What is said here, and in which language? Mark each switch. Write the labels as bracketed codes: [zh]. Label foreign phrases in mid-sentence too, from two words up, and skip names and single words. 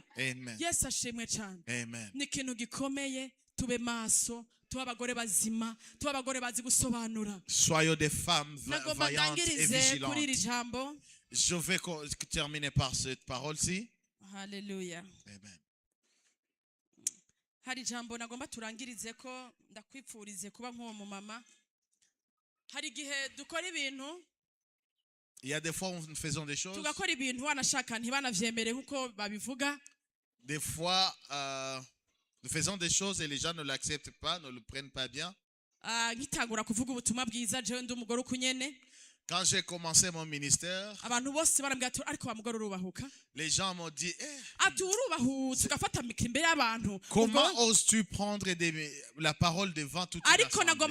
[fr] Amen. Amen. Soyons des femmes vaillantes et vigilantes. Je vais terminer par cette parole-ci. Alléluia. Amen. [rn] Hari jambo nagomba turangirize ko ndakwipfurize kuba nk'uwo mumama. Hari gihe dukora ibintu. [fr] Il y a des fois où nous faisons des choses. [rn] Tugakora ibintu wanashaka ntibanavyemere nkuko babivuga. [fr] Des fois nous faisons des choses et les gens ne l'acceptent pas, ne le prennent pas bien. Quand j'ai commencé mon ministère, les gens m'ont dit, comment oses-tu prendre la parole devant toute une assemblée?